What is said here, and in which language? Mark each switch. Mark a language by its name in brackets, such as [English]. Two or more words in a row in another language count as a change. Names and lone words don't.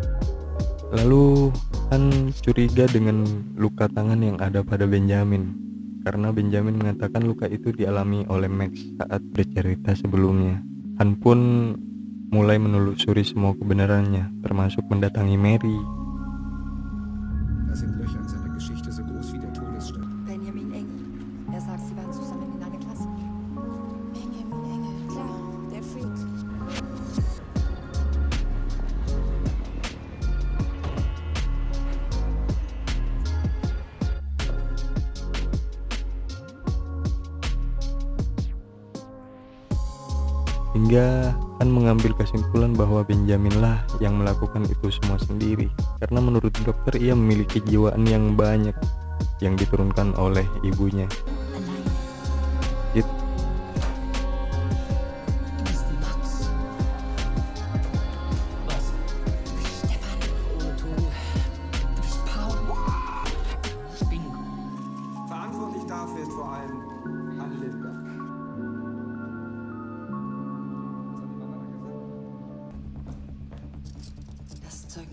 [Indonesian] Lalu Han curiga dengan luka tangan yang ada pada Benjamin. karena Benjamin mengatakan luka itu dialami oleh Max saat bercerita sebelumnya. Han pun mulai menelusuri semua kebenarannya, termasuk mendatangi Mary. [German] Da sind Löcher in seiner Geschichte so groß wie der Todesstern. Benjamin Engel. Er sagt, sie waren zusammen in einer Klasse. Benjamin Engel, klar, der Freak. [Indonesian] Hingga Han mengambil kesimpulan bahwa Benjaminlah yang melakukan itu semua sendiri, karena menurut dokter ia memiliki kejiwaan yang banyak yang diturunkan oleh ibunya. [German] Alleine. It- Du bist Max. Was? Stefan. Ohne Ton. Du bist Paul. Bingo. Verantwortlich dafür ist vor allem Han Lindberg. Das Zeugnis.